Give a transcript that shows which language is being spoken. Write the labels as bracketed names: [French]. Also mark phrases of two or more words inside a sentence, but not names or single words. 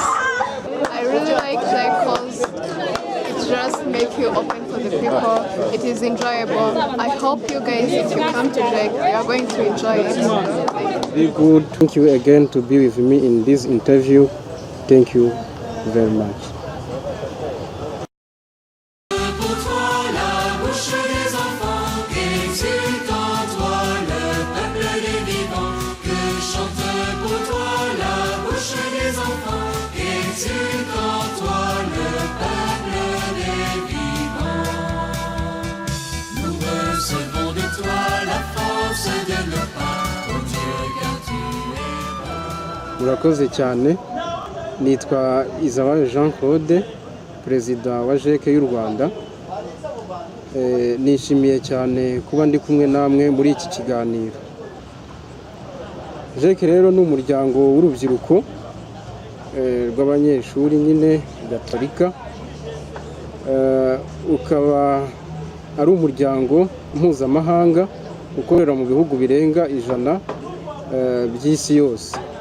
[English] I really like JEC because it just makes you open for the people. It is enjoyable. I hope you guys, if you come to JEC, you are going to enjoy it. Very good. Thank you again to be with me in this interview. Thank you very much. [French] Pour toi, la bouche des enfants, qu'exulte en toi le peuple des vivants. Que chante pour toi la bouche des enfants, qu'exulte en toi le peuple des vivants. Nous recevons de toi la force de nos pas, ô Dieu, car tu es bon. [Kinyarwanda] Murakoze cyane. Nitwa Izabayo Jean Claude, perezida wa JEC y'u Rwanda. Nishimiye cyane kuba ndi kumwe namwe muri iki kiganiro. JEC rero ni umuryango w'urubyiruko rw'abanyeshuri nyine gatolika, ukaba ari umuryango mpuzamahanga ukorera mu bihugu birenga 100 by'isi yose.